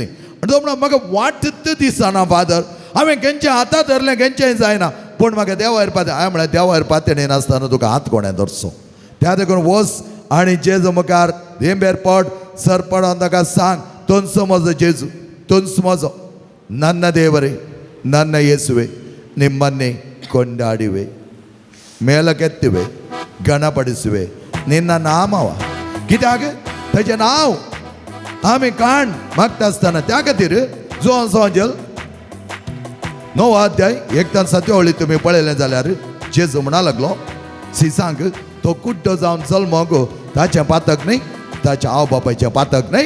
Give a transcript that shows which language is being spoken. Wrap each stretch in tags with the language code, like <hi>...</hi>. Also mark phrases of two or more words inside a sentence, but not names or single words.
<kok>आनी तो म्हणा म्हाका वाटत दिसना फादर, हांवें केंचें हातां धरलें केंचेंय जायना पूण म्हाका देवा येरपाचें. हांवें म्हळ्यार देवा येरपाचें नासतना तुका हात कोणें धरचो. त्या देखून वच आनी जेजू मुखार हेंबेर पड, सर पडोन ताका सांग तुनसो म्हजो जेजू, तुनसो म्हजो</kok> <kn>ನನ್ನ ದೇವರೇ, ನನ್ನ ಯೇಸುವೆ, ನಿಮ್ಮನ್ನೇ ಕೊಂಡಾಡುವೆ, ಮೇಲಕ್ಕೆತ್ತುವೆ, ಗಣಪಡಿಸುವೆ ನಿನ್ನ ನಾಮವ.</kn> <kok>कित्याक ताचें नांव आमी काण मागता आसतना त्या खातीर जो अंजल 9 अध्याय 1-7 तुमी पळयलें जाल्यार जेजू म्हणा लागलो सिसांक तो कुड्डो जावन जल्मोंक ताचें पातक न्ही, ताच्या आवय बापायचें पातक न्ही.</kok>